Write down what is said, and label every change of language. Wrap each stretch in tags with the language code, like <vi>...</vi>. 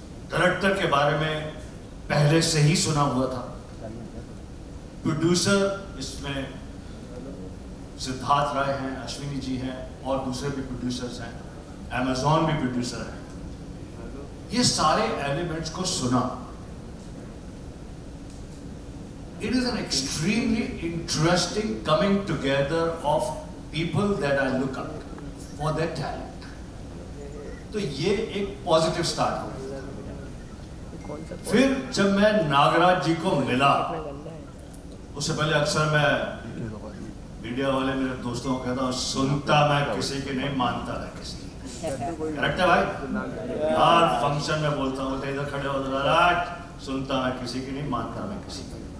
<hi>Director के बारे में पहले से ही सुना हुआ था। प्रोड्यूसर इसमें सिद्धार्थ राय हैं, अश्विनी जी हैं, और दूसरे भी प्रोड्यूसर्स हैं, Amazon भी प्रोड्यूसर है। ये सारे एलिमेंट्स को सुना।</hi> <en>It is an extremely interesting coming together of people that I look up for their talent.</en> <hi>तो ये एक पॉजिटिव स्टार्ट हो। फिर जब मैं नागराज जी को मिला, उससे पहले अक्सर मैं मीडिया वाले मेरे दोस्तों को कहता हूँ, सुनता मैं किसी की नहीं, मानता मैं किसी की। करेक्ट है भाई? हर फंक्शन में बोलता हूँ, इधर खड़े हो, सुनता मैं किसी की नहीं, मानता मैं किसी की।</hi>